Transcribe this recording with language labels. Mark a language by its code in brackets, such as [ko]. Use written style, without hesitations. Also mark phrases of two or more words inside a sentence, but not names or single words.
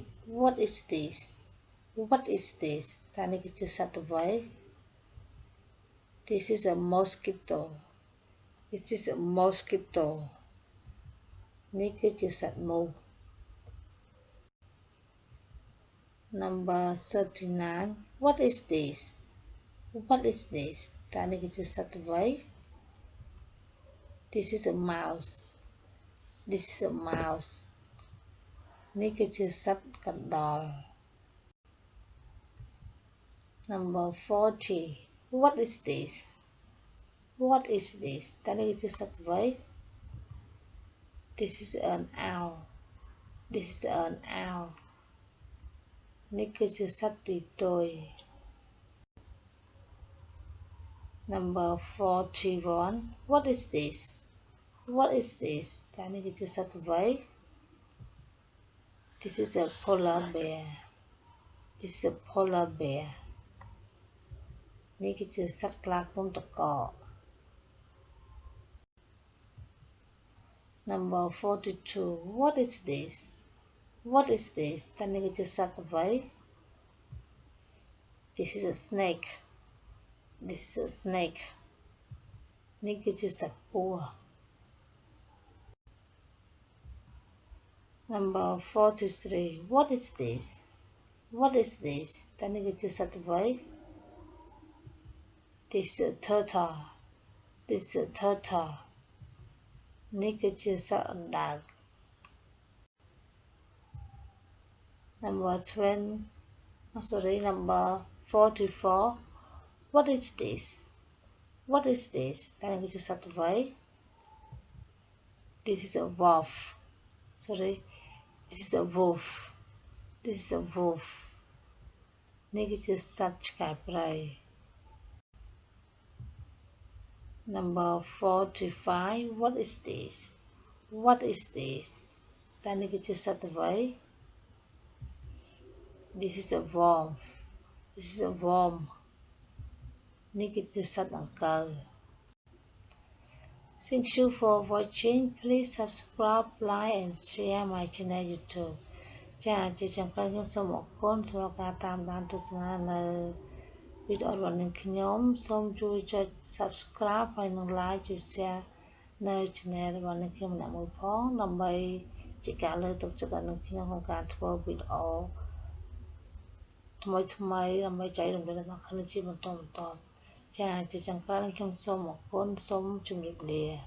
[en] What is this? What is this? [km] តានេះគឺជាសត្វអ្វី [en] This is a mosquito. This is a mosquito. [km] នេះគឺជាសត្វមូស Number 39. [en] What is this? What is this? [km] តានេះគឺជាសត្វអ្វី [en] This is a mouse. This is a mouse. [km] នេះគឺជាសត្វកណ្ដុរ Number 40. [en] What is this? What is this? [km] តានេះគឺជាសត្វអ្វី [en] This is an owl. This is an owl. [km] នេះគឺជាសត្វទីទុយ Number 41. [en] What is this? What is this? [km] តានេះគឺជាសត្វអ្វី [en] This is a polar bear. This is a polar bear. [km] នេះគឺជាសត្វខ្លាឃ្មុំតកក Number 42. [en] What is this? What is this? [km] តានេះគឺជាសត្វអ្វី [en] This is a snake. This is a snake. [km] នេះគឺជាសត្វពស់ [en] Number 43. What is this? What is this? [km] តានេះគឺជាសត្វអ្វី [en] This is a turtle. This is a turtle. [km] នេះគឺជាសត្វអណ្ដើក Number 44. [en] What is this? What is this? [km] តានេះគឺជាសត្វអ្វី [en] This is a wolf. Sorry. This is a wolf. This is a wolf. [km] នេះគឺជាសត្វឆ្កែព្រៃ [en] Number 45. What is this? What is this? [km] តានេះគឺជាសត្វអ្វី [en] This is a worm. This is a worm. [km] នេះគឺជាសត្វដង្កូវ [en] Thank you for watching. Please subscribe, like and share my channel YouTube. [km] ចា៎ជាចុងក្រោយខ្ញុំសូមអរគុណសម្រាប់ការតាមដានទស្សនានៅវីដេអូរបស់នាងខ្ញុំសូមជួយចុច subscribe ហើយនិង like ជួយ share នៅ channel របស់នាងខ្ញុំម្នាក់មួយផងដើម្បីជាការលើកទឹកចិត្តដល់នាងខ្ញុំក្នុងការធ្វើវីដេអូថ្មីដើម្បីចែករំលែកដល់អ្នកគ្នាជាបន្តចា៎ជាចុងក្រោយខ្ញុំសូមអរគុណសូមជម្រាបលា